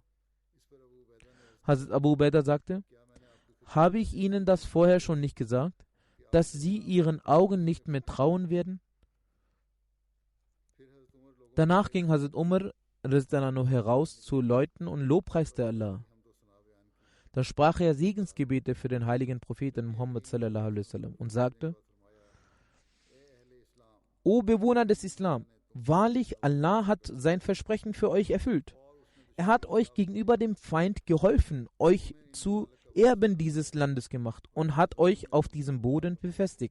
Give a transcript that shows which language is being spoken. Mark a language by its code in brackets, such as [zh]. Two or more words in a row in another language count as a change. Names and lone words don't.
[de] Hazrat Abu Ubaidah sagte: Habe ich Ihnen das vorher schon nicht gesagt, dass Sie Ihren Augen nicht mehr trauen werden? Danach ging Hazrat Umar heraus zu Leuten und lobpreiste Allah. Da sprach er Segensgebete für den heiligen Propheten Muhammad [ar] صلى الله عليه وسلم [de] und sagte: O Bewohner des Islam, wahrlich Allah hat sein Versprechen für euch erfüllt. Er hat euch gegenüber dem Feind geholfen, euch zu Erben dieses Landes gemacht und hat euch auf diesem Boden befestigt.